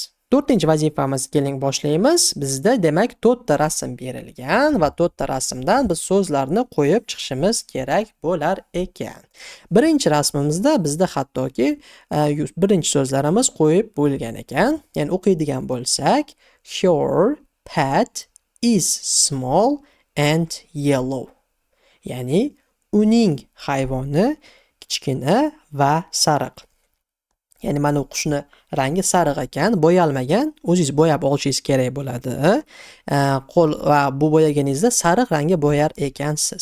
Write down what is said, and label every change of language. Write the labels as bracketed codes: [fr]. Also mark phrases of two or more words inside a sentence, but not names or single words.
[uz] 4-vazifamiz keling boshlaymiz. Bizda demak 4 ta rasm berilgan va 4 ta rasmdan biz so'zlarni qo'yib chiqishimiz kerak bo'lar ekan. Birinchi rasmimizda bizda hattoki birinchi so'zlarimiz qo'yib bo'lgan ekan. Ya'ni o'qiydigan bo'lsak, [en] her pet is small and yellow. [uz] Ya'ni uning hayvoni kichkina va sariq. Ya'ni mana qushni rangi sariq ekan, bo'yalmagan, o'zingiz bo'yab olishingiz kerak bo'ladi. Qo'l va bu bo'yaganingizda sariq rangga bo'yar ekansiz.